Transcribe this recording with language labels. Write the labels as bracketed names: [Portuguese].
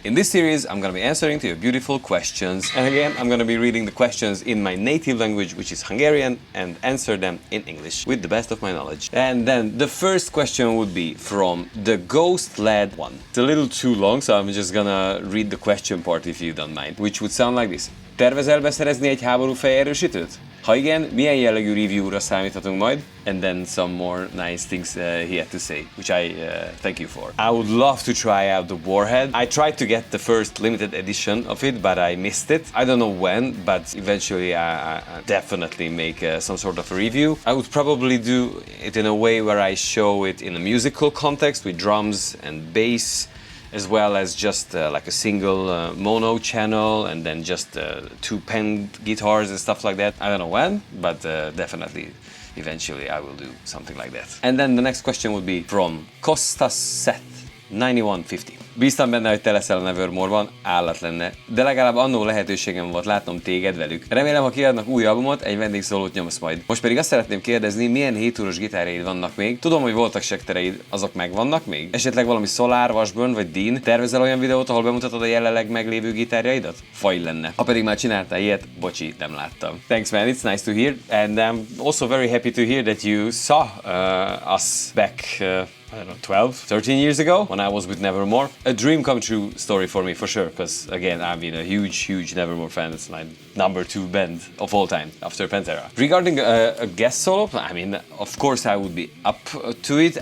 [English] In this series, I'm gonna be answering to your beautiful questions, and again, I'm gonna be reading the questions in my native language, which is Hungarian, and answer them in English with the best of my knowledge. And then the first question would be from the Ghost Lad 1. It's a little too long, so I'm just gonna read the question part if you don't mind, which would sound like this. [Hungarian] Tervezel beszerezni egy háborúfej erősítőt? Ha igen, milyen jellegű review-ra számíthatunk majd? [English] And then some more nice things he had to say, which I thank you for. I would love to try out the Warhead. I tried to get the first limited edition of it, but I missed it. I don't know when, but eventually I definitely make some sort of a review. I would probably do it in a way where I show it in a musical context with drums and bass, as well as just like a single mono channel and then just two pen guitars and stuff like that. I don't know when, but definitely eventually I will do something like that. And then the next question would be from Kostas Seth 9150. [Hungarian] Bíztam benne, hogy te leszel a Nevermore-ban, állat lenne, de legalább annó lehetőségem volt látnom téged velük. Remélem, ha kiadnak új albumot, egy vendégszólót nyomsz majd. Most pedig azt szeretném kérdezni, milyen 7 óros gitárjaid vannak még? Tudom, hogy voltak sektereid, azok megvannak még? Esetleg valami Solar, Washburn vagy Dean? Tervezel olyan videót, ahol bemutatod a jelenleg meglévő gitárjaidat? Faj lenne. Ha pedig már csináltál ilyet, bocsi, nem láttam. [English] Thanks man, it's nice to hear, and I'm also very happy to hear that you saw us back I don't know, 12, 13 years ago when I was with Nevermore. A dream come true story for me, for sure, because again, I've been a huge Nevermore fan. It's my number 2 band of all time after Pantera. Regarding a guest solo, I mean, of course I would be up to it.